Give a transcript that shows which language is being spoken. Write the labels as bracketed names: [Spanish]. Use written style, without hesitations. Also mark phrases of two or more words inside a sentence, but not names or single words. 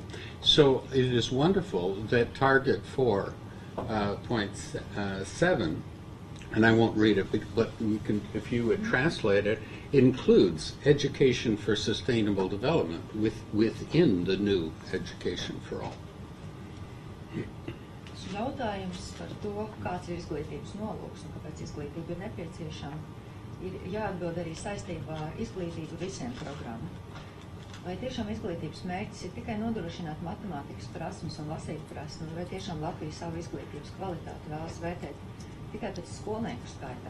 [English] So it is wonderful that Target 4.7, and I won't read it, but you can, if you would translate it, includes education for sustainable development within the new education for all. [Latvian] jautājums par to, kāds ir izglītības nolūks un kāpēc izglītība ir nepieciešama, ir jāatbild arī saistībā ar izglītību visiem programmu. Vai tiešām izglītības mērķis ir tikai nodrošināt matemātikas prasmes un lasīt prasmes, vai tiešām Latvija savu izglītības kvalitāti vēlas vērtēt tikai pēc skolnieku skaitā?